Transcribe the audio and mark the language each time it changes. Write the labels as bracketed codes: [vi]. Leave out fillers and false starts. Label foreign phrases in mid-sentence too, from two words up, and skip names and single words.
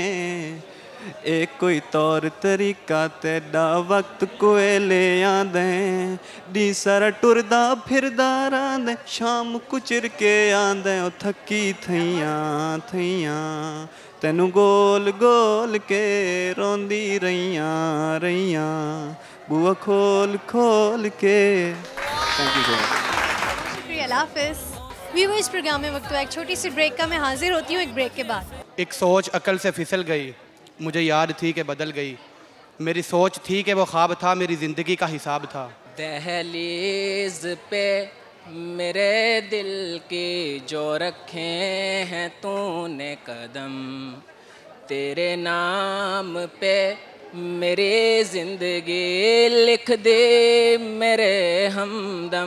[pa] ایک کوئی طور طریقہ تیرا وقت کوئے لے آندے، دی سارا ٹردا پھردا راندے شام کچر کے آندے، او تھکی تھیا تھیا تینوں گول گول کے روندی رہیا رہیا، بوا کھول کھول کے. [en] Thank you so much. [ur] شکریہ، اللہ حافظ۔ ویورز، پروگرام میں وقت ہوا ایک چھوٹی سی بریک کا. میں حاضر ہوتی ہوں ایک بریک کے بعد. ایک سوچ عقل سے پھسل گئی، مجھے یاد تھی کہ بدل گئی، میری سوچ تھی کہ وہ خواب تھا، میری زندگی کا حساب تھا. دہلیز پہ میرے دل کے جو رکھے ہیں تو نے قدم، تیرے نام پہ میری زندگی لکھ دے میرے ہمدم.